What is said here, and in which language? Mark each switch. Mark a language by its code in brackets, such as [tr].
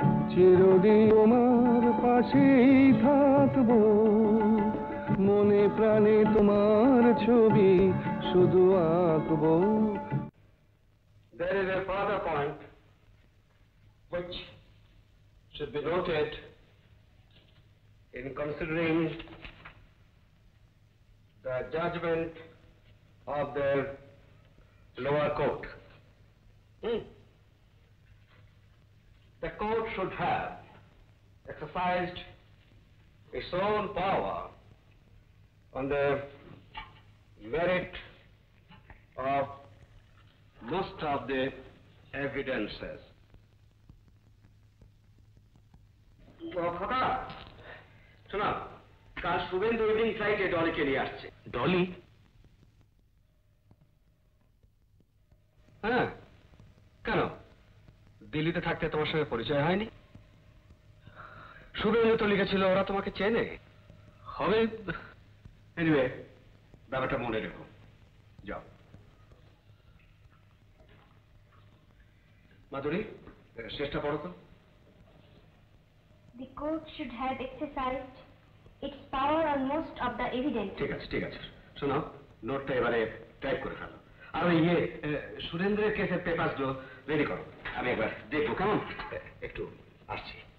[bn] চিরদিন তোমার পাশেই থাকবো, মনে প্রাণে তোমার ছবি শুধু আঁকবো। [en] There is a further point which should be noted in considering the judgment of the lower court. The court should have exercised its own power on the merit of most of the evidences. [bn] কথা শোনা, কাল Suvendu evening ফ্লাইটে ডলিকে নিয়ে আসছে। ডলি? হ্যাঁ, কেন দিল্লিতে থাকতে তোমার সঙ্গে পরিচয় হয়নি? শুভেন্দু তো লিখেছিল ওরা তোমাকে চেনে হবে। এনিওয়ে, ব্যাপারটা মনে রেখো। যাও। মাধুরী, শেষটা পড়ো তো। [en] The court should have exercised its power on most of the evidence. [bn] ঠিক আছে, ঠিক আছে, শোনো, নোটটা এবারে টাইপ করে ফেলো। আর ওই সুরেন্দ্রের কেসের পেপারসগুলো রেডি করো, আমি একবার দেখবো, কেমন? একটু আসছি।